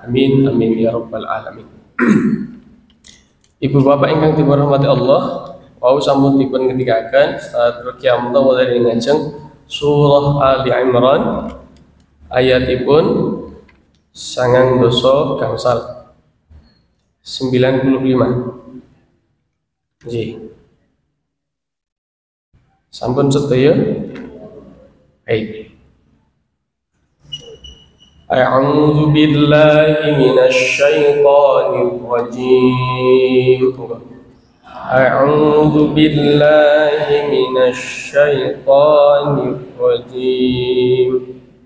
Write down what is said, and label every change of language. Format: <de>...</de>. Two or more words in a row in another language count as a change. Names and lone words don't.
<ar>آمين آمين يا رب العالمين.</ar> <jv>Ibu bapak ingkang dirahmati Allah, wau sampun dipun ngendikaken saat qiyam wonten ing ngajeng surah Ali Imran ayatipun 9 gangsal 95. Nggih. Sampun sedaya? Baik.</jv> <ar>أعوذ بالله من الشيطان الرجيم. أعوذ بالله من الشيطان الرجيم.</ar>